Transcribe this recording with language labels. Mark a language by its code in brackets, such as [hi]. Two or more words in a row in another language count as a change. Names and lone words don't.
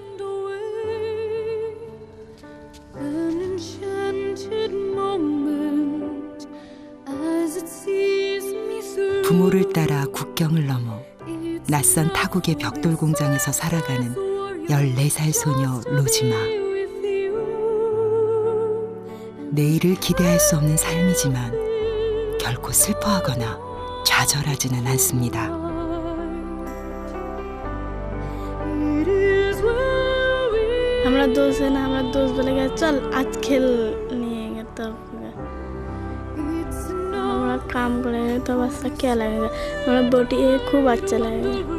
[ko] 부모를 따라 국경을 넘어 낯선 타국의 벽돌 공장에서 살아가는 14살 소녀 로즈마. 내일을 기대할 수 없는 삶이지만 결코 슬퍼하거나 좌절하지는 않습니다. [hi] हमारा दोस्त है ना, हमारा दोस्त बोलेगा चल आज खेल नहीं तब हमारा काम करेगा तब अच्छा क्या लगेगा, हमारा बोटी खूब अच्छा लगेगा.